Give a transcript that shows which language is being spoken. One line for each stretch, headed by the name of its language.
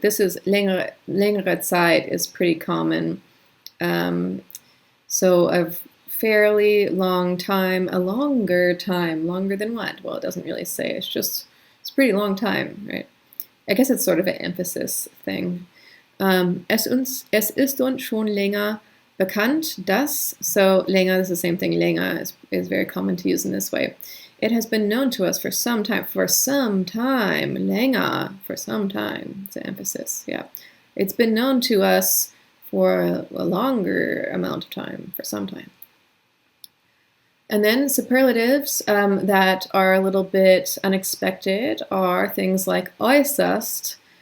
English: This is
German: längere Zeit
English: is pretty common. So a fairly long time, a longer time. Longer than what? Well, it doesn't really say. It's a pretty long time, right? I guess it's sort of an emphasis thing.
German: Es ist uns schon länger bekannt, dass,
English: so länger is the same thing, länger is very common to use in this way. It has been known to us for some time, länger, for some time, it's an emphasis, yeah. It's been known to us for a longer amount of time, for some time. And then superlatives that are a little bit unexpected are things like äußerst.